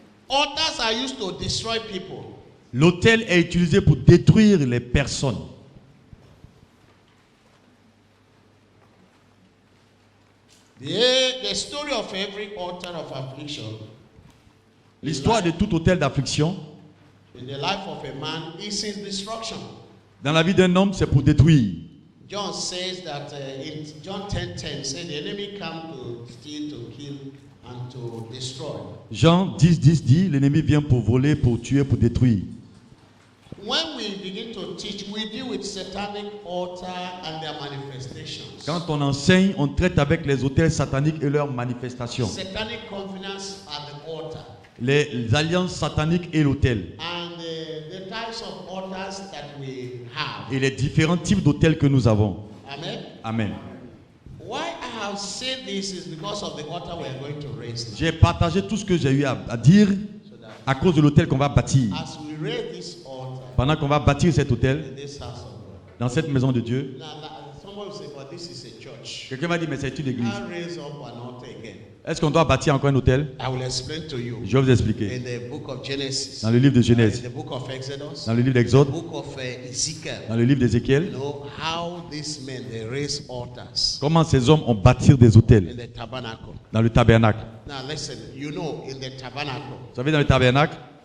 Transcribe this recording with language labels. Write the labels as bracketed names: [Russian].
[English] Altars are used to destroy people. [French] L'autel est utilisé pour détruire les personnes. [English] The story of every altar of affliction. [French] L'histoire de tout autel d'affliction, [English] In the life of a man is his destruction. [French] dans la vie d'un homme, c'est pour détruire. [English] John says that in John 10:10 said the enemy come to steal, to kill, and to destroy. [French] Jean 10:10 dit, l'ennemi vient pour voler, pour tuer, pour détruire. [English] When we begin to teach, we deal with satanic altar and their manifestations. [French] Quand on enseigne, on traite avec les autels sataniques et leurs manifestations. [English] Satanic covenants at the altar. [French] Les alliances sataniques et l'autel. [English] And the types of altars that we have. [French] Et les différents types d'autels que nous avons. [English] Amen. [French] Amen. [English] Why I have said this is because of the altar we are going to raise. [French] J'ai partagé tout ce que j'ai eu à dire à cause de l'autel qu'on va bâtir. [English] As we raise this altar [French] Pendant qu'on va bâtir cet autel, [English] in this house of God. [French] dans cette maison de Dieu, [English] Someone will say, but this is a church. [French] quelqu'un m'a dit, mais c'est une église. [English] I'll raise up an altar again. [French] Est-ce qu'on doit bâtir encore un autel? [English] I will explain to you. [French] Je vais vous expliquer. [English] In the book of Genesis, [French] Dans le livre de [English] in [French] Genèse, [English] the book of Exodus, [French] dans le livre [English] the [French] d'Exode, [English] book of Ezekiel, [French] dans le livre [English] you [French] d'Ézéchiel, [English] know how these men they raise altars [French] comment ces hommes ont bâti des [English] in [French] hôtels [English] the tabernacle. [French] dans le tabernacle. [English] Now listen, you know, in the tabernacle, [French] Vous savez, dans le tabernacle,